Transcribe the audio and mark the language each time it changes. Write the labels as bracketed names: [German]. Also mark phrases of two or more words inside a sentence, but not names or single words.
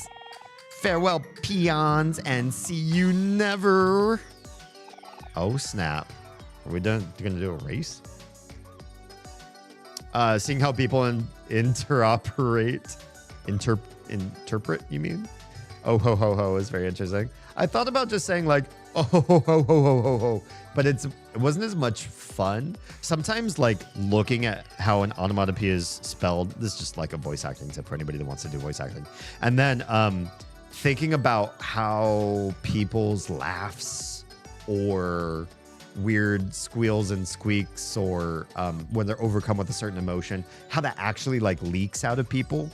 [English] Farewell, peons, and see you never. Oh, snap. Are we done? You're gonna do a race? Seeing how people interpret, you mean? Oh, ho, ho, ho is very interesting. I thought about just saying like, oh, ho, ho, ho, ho, ho, ho, ho. But it wasn't as much fun. Sometimes like looking at how an onomatopoeia is spelled, this is just like a voice acting tip for anybody that wants to do voice acting. And then thinking about how people's laughs or weird squeals and squeaks or when they're overcome with a certain emotion, how that actually like leaks out of people.